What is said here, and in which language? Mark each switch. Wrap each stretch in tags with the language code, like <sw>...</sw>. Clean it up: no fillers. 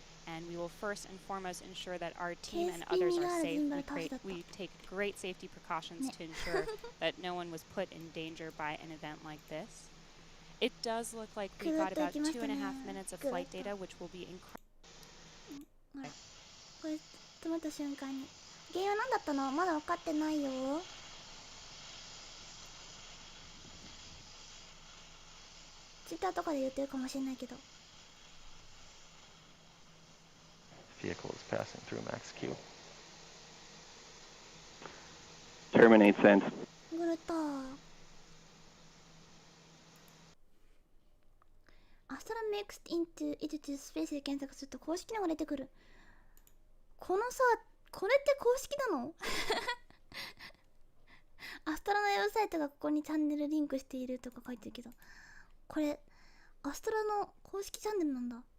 <en>And we will first and foremost ensure that our team and others are safe. We take great safety precautions to ensure that no one was put in danger by an event like this. It does look like we've got about 2.5 minutes of flight data, which will be incredible.</en> <ja>これ止まった瞬間に原因は何だったのまだ分かってないよ。ツイッターとかで言ってるかもしれないけど</ja> <en>Vehicle is passing through max Q. Terminate sense.</en> <ja>ぐるっとアストラメクス</ja> <en>into it to space</en> <ja>で検索すると公式のが出てくる。このさこれって公式なのアストラのウェブサイトがここにチャンネルリンクしているとか書いてるけどこれアストラの公式チャンネルなんだ。</ja>